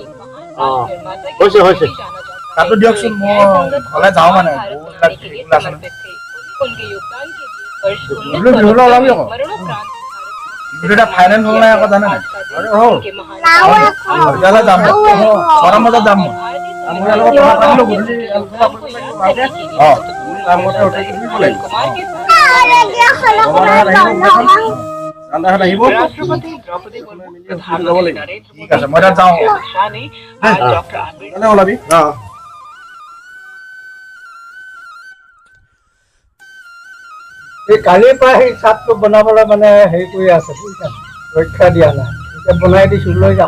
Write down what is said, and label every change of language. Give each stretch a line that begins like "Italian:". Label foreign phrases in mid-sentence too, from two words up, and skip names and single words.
Assamese: হৈছে তাতো দিয়কচোন মই ঘৰলৈ যাওঁ মানে বিহুলৈ ওলাবি আকৌ বিহুটা ফাইনেল হ'ল নাই আকৌ জানে নাই হ'ল তেতিয়াহ'লে যাম গৰম বজাত যাম
Hindi: राष्ट्रपति द्रौपदी मुर्मू प्रधानमंत्री नरेंद्र मोदी शाह ने डॉक्टर आंबेडकर
Assamese: ওলাবি এই কালিৰ পৰা সেই চাটটো বনাবলৈ মানে হেৰি কৰি আছে ৰক্ষা দিয়া নাই এতিয়া বনাই দিছো লৈ যাম